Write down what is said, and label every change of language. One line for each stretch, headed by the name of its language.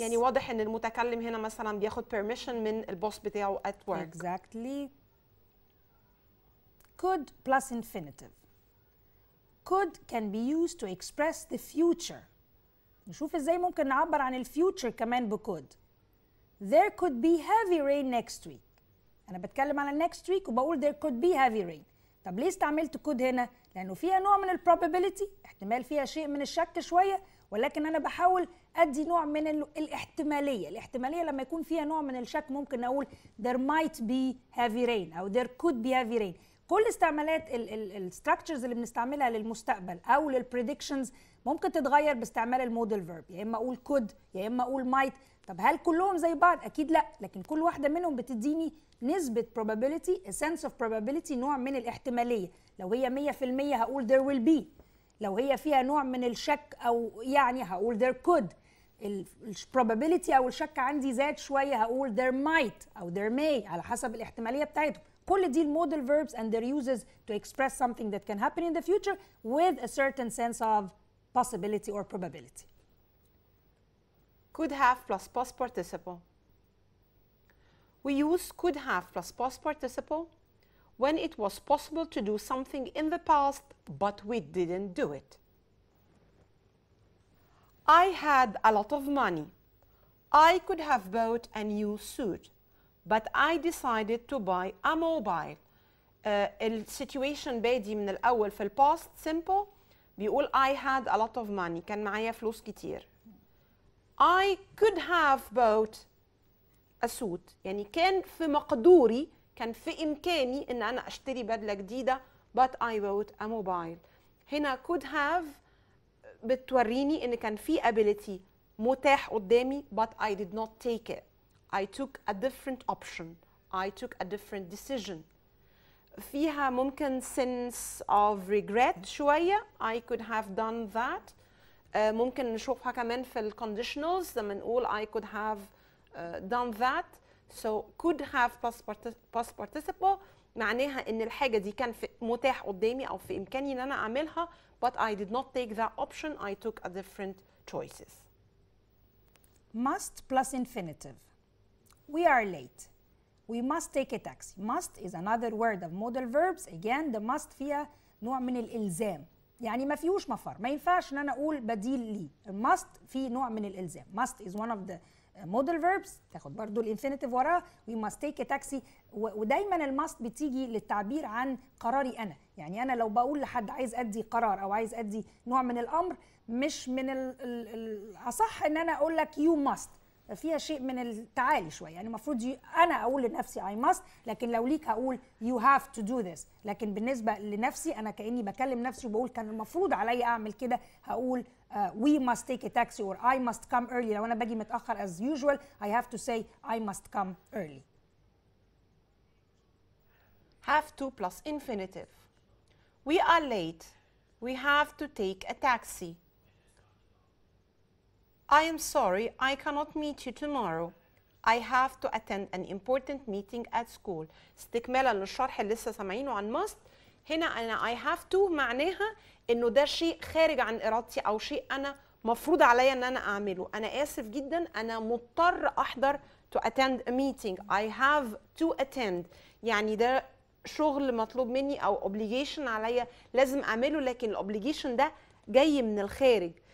Arabic: يعني واضح ان المتكلم هنا مثلا بياخد permission من البوس بتاعه
English: at work. Exactly. Could plus infinitive. Could can be used to express the future.
Arabic: نشوف ازاي ممكن نعبر عن الفيوتشر كمان بكود.
English: There could be heavy rain next week.
Arabic: أنا بتكلم على
English: next week
Arabic: وبقول
English: there could be heavy rain.
Arabic: طب ليه استعملت could هنا؟ لأنه فيها نوع من probability، احتمال فيها شيء من الشك شوية، ولكن أنا بحاول أدي نوع من الاحتمالية. الاحتمالية لما يكون فيها نوع من الشك ممكن أقول
English: there might be heavy rain
Arabic: أو
English: there could be heavy rain.
Arabic: كل استعمالات الستراكشرز اللي بنستعملها للمستقبل أو للبريدكشنز ممكن تتغير باستعمال الموديل فيرب، يا إما أقول could يا إما أقول might. طب هل كلهم زي بعض؟ أكيد لأ، لكن كل واحدة منهم بتديني نسبة probability،
English: a sense of probability،
Arabic: نوع من الاحتمالية. لو هي 100% هقول
English: there will be،
Arabic: لو هي فيها نوع من الشك أو يعني هقول
English: there could.
Arabic: probability أو الشك عندي زاد شوية هقول
English: there might
Arabic: أو
English: there may
Arabic: على حسب الاحتمالية بتاعتهم. كل دي الموديل
English: verbs and their uses to express something that can happen in the future with a certain sense of possibility or probability. Could have plus past participle. We use could have plus past participle when it was possible to do something in the past but we didn't do it. I had a lot of money. I could have bought a new suit, but I decided to buy a mobile.
Arabic: السيتويشن بادي من الأول في الباست simple بيقول
English: I had a lot of money،
Arabic: كان معايا فلوس كتير.
English: I could have bought a suit،
Arabic: يعني كان في مقدوري، كان في إمكاني إن أنا أشتري بدلة جديدة
English: but I bought a mobile. هنا could have
Arabic: بتوريني إن كان في
English: ability
Arabic: متاح قدامي
English: but I did not take it. I took a different option. I took a different decision.
Arabic: فيها ممكن
English: sense of regret
Arabic: شوية.
English: I could have done that.
Arabic: ممكن نشوفها كمان في ال conditionals لما نقول
English: I could have done that.
Arabic: So could have past participle معناها ان الحاجه دي كان متاح قدامي او في امكاني ان انا اعملها
English: but I did not take that option. I took a different choices. Must plus infinitive. We are late. We must take a taxi. Must is another word of modal verbs. Again, the must
Arabic: فيها نوع من الإلزام. يعني ما فيهوش مفر. ما ينفعش ان انا اقول بديل ليه. must فيه نوع من الإلزام.
English: Must is one of the modal verbs.
Arabic: تاخد برضو الانفينيتيف وراها.
English: We must take a taxi.
Arabic: ودايما الماست بتيجي للتعبير عن قراري انا. يعني انا لو بقول لحد عايز ادي قرار او عايز ادي نوع من الامر، مش من الاصح ان انا اقول لك
English: you must.
Arabic: فيها شيء من التعالي شويه، يعني المفروض انا اقول لنفسي I must، لكن لو ليك هقول
English: you have to do this.
Arabic: لكن بالنسبه لنفسي انا كاني بكلم نفسي وبقول كان المفروض عليا اعمل كده، هقول
English: we must take a taxi or I must come early.
Arabic: لو انا باجي متاخر
English: as usual I have to say I must come early. Have to plus infinitive. We are late. We have to take a taxi. I am sorry, I cannot meet you tomorrow. I have to attend an important meeting at school.
Arabic: استكمالا للشرح اللي لسه سامعينه عن must، هنا أنا
English: I have to
Arabic: معناها إنه ده شيء خارج عن إرادتي أو شيء أنا مفروض عليا إن أنا أعمله. أنا آسف جدا، أنا مضطر أحضر
English: to attend a meeting. I have to attend،
Arabic: يعني ده شغل مطلوب مني أو obligation عليا لازم أعمله، لكن الobligation ده جاي من الخارج.